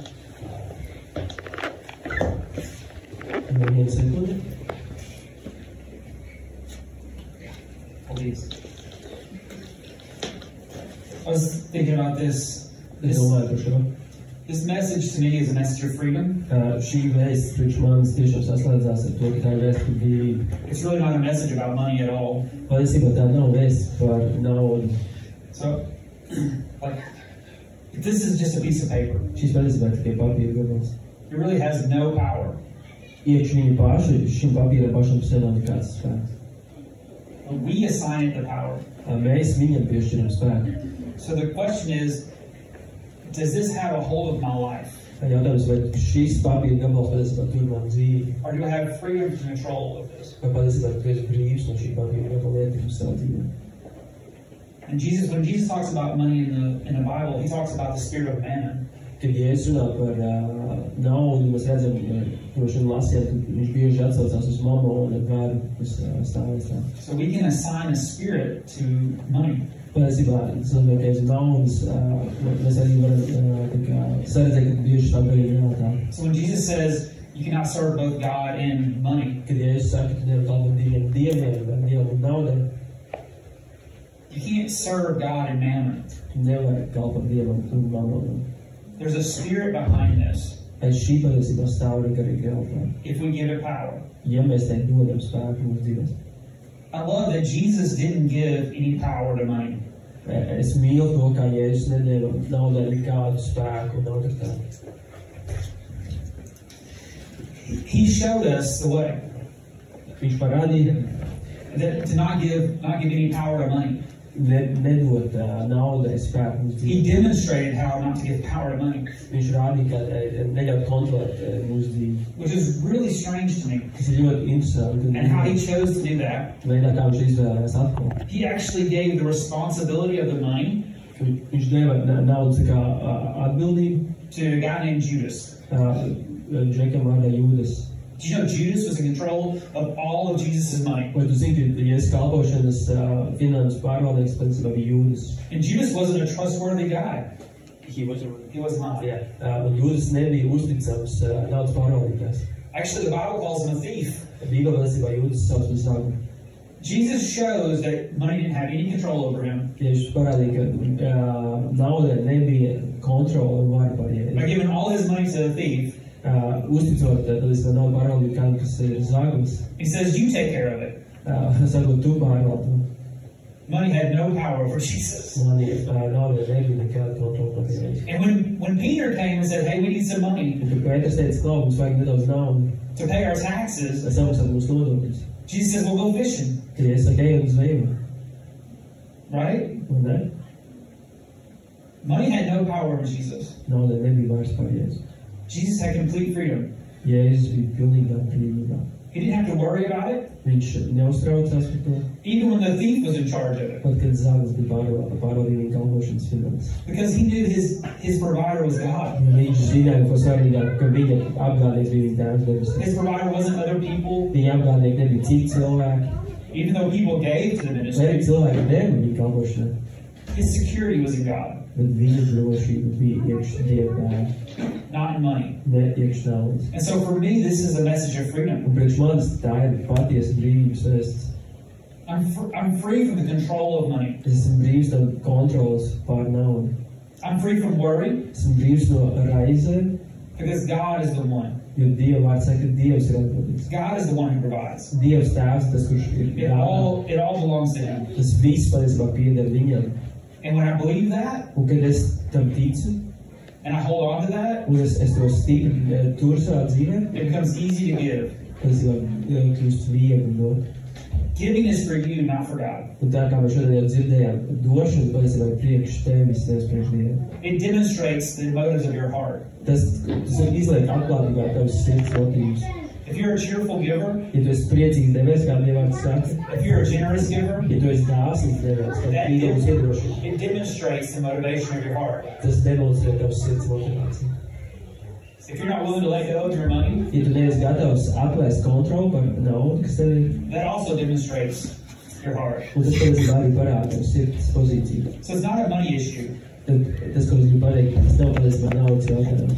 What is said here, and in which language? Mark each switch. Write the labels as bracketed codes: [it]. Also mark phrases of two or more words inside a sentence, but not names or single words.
[en] Please. I was thinking about this. This message to me is a message of freedom. [lv] Šī vēsts priekš manis tiešām saslēdzās ar to, ka tā ir vēsts par brīvību. [en] It's really not a message about money at all. [lv] Patiesībā tā nav vēsts par naudu. [en] So, like, this is just a piece of paper. [lv] Šis patiesībā tikai papīra gabals. [en] It really has no power. [lv] Iekš viņa paša, šim papīram pašam pusē nav nekāds spēks. [en] We assign it the power. [lv] Mēs viņam piešķiram spēku. [en] So the question is, does this have a hold of my life? [lv] Jautājums, vai šīs papīra gabals patiesībā tur man dzīvi? [en] Or do I have freedom to control of this? [lv] Vai patiesībā tu esi brīvs no šī papīra gabala ietekmes savā dzīvē? [en] And when Jesus talks about money in the Bible, he talks about the spirit of mammon. [lv] Kad Jēzus runā par naudu, mēs redzam, droši vien lasījām, ka viņš bieži atsaucās uz mamonu un vēru, kas stāvēs tā. [en] So we can assign a spirit to money. [lv] Patiesībā, es domāju, ka aiz naudas mēs arī varam saredzēt, ka bieži tā arī realitāte. [en] So when Jesus says, you cannot serve both God and money. [lv] Kad Jēzus saka, ka nevar kalpot diviem dieviem, vai dievam un naudai. [en] You can't serve God and mammon. [lv] Nevar kalpot dievam un mamonam. [en] There's a spirit behind this. [lv] Aiz šī patiesībā stāv arī garīga realitāte. [en] If we give it power. [lv] Ja mēs te dodam spēku mūsu dzīvēs. [en] I love that Jesus didn't give any power to money. [lv] Es mīlu to, kā Jēzus nedēļu naudai nekādu spēku un autoritāti. [en] He showed us the way. [lv] Viņš parādīja, [en] that to not give any power to money. [lv] Nedot naudai spēku mūsu [en] He [lv] dzīvi. [en] demonstrated how not to give power to money, [lv] Viņš rādīja, ka neļaut kontrolēt mūsu dzīvi. [en] which is really strange to me. [lv] Tas ir ļoti interesanti. [en] And how he chose to do that. [lv] Veidā, kā viņš izvēlējās atkal. [en] He actually gave the responsibility of the money [lv] Viņš deva naudas kā atbildību [en] to a guy named Judas. [lv] Džekam vārdā Jūdas. [en] Do you know Judas was in control of all of Jesus' money? [lv] Vai tu zini, ka Jēzus kalpošanas finanses pārvaldnieks patiesībā bija Jūdas? [en] And Judas wasn't a trustworthy guy. He was not. Yeah. [lv] Un Jūdas nebija uzticams naudas pārvaldītājs. [en] Actually, the Bible calls him a thief. [lv] Bībelē patiesībā Jūdas sauc par zagli. [en] Jesus shows that money didn't have any control over him. [lv] Tieši parādīja, ka naudai nebija kontrola un vara par [en] By [lv] Jēzu. [en] giving all his money to the thief, [lv] Uzticot, patiesībā naudu pārvaldīt kādam, kas ir zaglis. [en] he says, you take care of it. [lv] Sakot, tu pārvaldi. [en] Money had no power over Jesus. [lv] Naudai nebija nekāda kontrola par Jēzu. [en] And when Peter came and said, hey, we need some money [lv] Un kad Pēters teica, ka mums vajag nedaudz naudu, [en] to pay our taxes, [lv] lai samaksātu mūsu nodokļus. [en] Jesus says, well, go fishing. [lv] Tad Jēzus saka, ej uz zvejību. [en] Right? [lv] Un ne? [en] Money had no power over Jesus. [lv] Naudai nebija vairs par Jēzu. [en] Jesus had complete freedom. [lv] Jēzus bija pilnīgā brīvībā. [en] He didn't have to worry about it, [lv] Viņš neuztraucās par to, [en] even when the thief was in charge of it, [lv] pat kad zaglis bija pārvaldīt viņa kalpošanas finanses. [en] because he knew his provider was God. [lv] Viņš zināja, ko svarīgāk, ka viņa apgādnieks bija viņa tēvs debesīs. [en] His provider wasn't other people, [lv] Viņa apgādnieki nebija citi cilvēki, [en] even though people gave to the [lv] vai arī [en] ministry. [lv] cilvēki deva viņa kalpošanai. [en] His security was in God, [lv] Bet viņa drošība bija Dievā, [en] not in money. [lv] ne iekš naudas. [en] And so for me, this is a message of freedom. [lv] Un priekš manis tā ir patiesa brīvības vēsts. [en] I'm free from the control of money. [lv] Es esmu brīvs no kontrolas pār naudu. [en] I'm free from worry [lv] Esmu brīvs no raizēm, [en] because God is the one. [lv] jo Dieva vārds saka, ka Dievs ir atbildīgs. [en] God is the one who provides. [lv] Dievs tēvs, tas, kurš ir [en] It all belongs to Him. [lv] Tas viss patiesībā pieder viņam. [en] And when I believe that, [lv] Un kad es tam ticu, [en] and I hold on to that, [lv] un es to stipri turu savā dzīvē, [en] it becomes easy to give. [lv] tas jau kļūst viegli dot. [en] Giving is for you, not for God. [lv] Un tā kā mēs šodien jau dzirdējām, došana patiesībā ir priekš tevis, nevis priekš Dievu. [en] It demonstrates the motives of your heart. [lv] Tas izliek atklātībā tavas sirds motīvus. [en] If you're a cheerful giver, [lv] Ja tu esi priecīgs devies, kā Dievs saka, [en] if you're a generous giver, [lv] ja tu esi dāsns devies, tad [en] that [lv] Dievs iedrošina. [en] it demonstrates the motivation of your heart. [lv] Tas demonstrē tavas sirds motivāciju. [en] If you're not willing to let go of your money, [lv] Ja tu neesi gatavs atlaist kontroli par naudu, kas tev ir, [en] that also demonstrates your heart. [lv] un tas patiesībā arī parāda tavas sirds pozīciju. [en] So it's not a money issue. [lv] Tad tas, ko es gribu pateikt, tas nav patiesībā naudas jautājums.